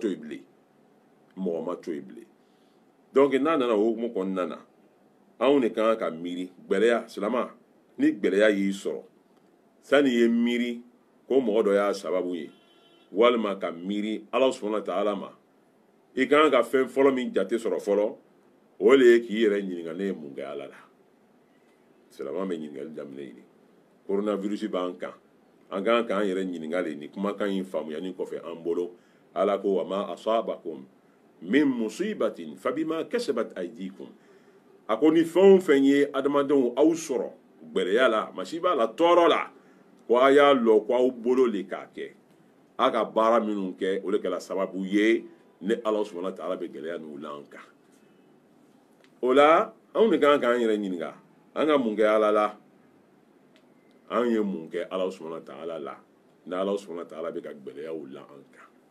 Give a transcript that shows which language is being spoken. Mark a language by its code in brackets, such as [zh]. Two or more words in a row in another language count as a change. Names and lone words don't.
[bm] to yen bilen mɔgɔ ma to yen bilen donc n'a nana o hukumu kɔnɔna na anw de kan ka miiri gbɛlɛya silama ni gbɛlɛya y'i sɔrɔ sani ye miiri ko mɔgɔ dɔ y'a sababu ye walima ka miiri ala [ar] سبحانه وتعالى [bm] ma i kan ka fɛn fɔlɔ min jate sɔrɔ fɔlɔ o de ye k'i yɛrɛ ɲininka ne ye mun kɛ ala la silama bɛ ɲininkali daminɛ yen coronavirus b'an kan an kan k'an yɛrɛ ɲininka de ni kumakan in faamuyani kɔfɛ an bolo ala ko [ar] وما أصابكم من مصيبة فبما كسبت أيديكم [bm] a ko ni fɛn o fɛn ye adamadenw aw sɔrɔ gbɛrɛya la masi b'a la tɔɔrɔ la ko a y'a lɔ ko aw bolo le k'a kɛ a ka baara minnu kɛ o de kɛra sababu ye ni ala [ar] سبحانه وتعالى [bm] bɛ gɛlɛya ninnu la an kan o la anw de kan k'an yɛrɛ ɲininka an ka mun kɛ ala la an ye mun kɛ ala [ar] سبحانه وتعالى [bm] la ni ala [ar] سبحانه وتعالى [bm] bɛ ka gɛlɛyaw la an kan